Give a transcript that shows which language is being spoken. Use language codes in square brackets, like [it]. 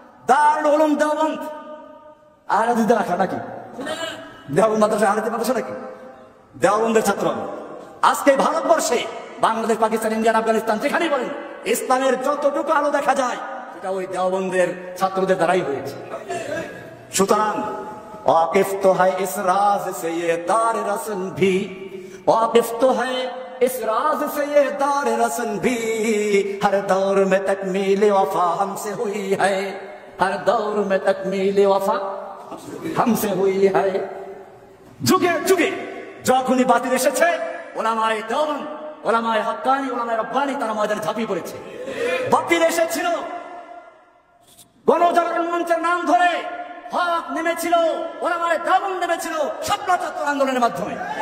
[bn] দারুল উলুম দেওবন্দ আলাদা রাখা নাকি? দেওবন্দ মাদ্রাসা আলাদা মাদ্রাসা নাকি? দেওবন্দের ছাত্র আমি। আজকে ভারতবর্ষে বাংলাদেশ, পাকিস্তান, ইন্ডিয়ান, আফগানিস্তান যেখানেই বলেন, ইসলামের যতটুকু আলো দেখা যায় সেটা ওই দেওবন্দের ছাত্রদের দ্বারাই হয়েছে। [hi] সুতরাং वाकिफ तो है इस राज से ये दार रसन भी, वाकिफ तो है इस राज से ये दार रसन भी, हर दौर में तकमील वफा हमसे हुई है, हर दौर में तकमील वफा हमसे हुई है। [bn] যুগে যুগে যখনই বাতিল এসেছে, ওলামায়ে দেওবন্দ, ওলামায়ে হক্কানি, ওলামায়ে রব্বানি তারা ময়দানে ঝাঁপিয়ে পড়েছে। বাতিল এসেছিল, গণজাগরণ মঞ্চের নাম ধরে হক নেমেছিল, ওলামায়ে দেওবন্দ নেমেছিল ছাত্র আন্দোলনের মাধ্যমে।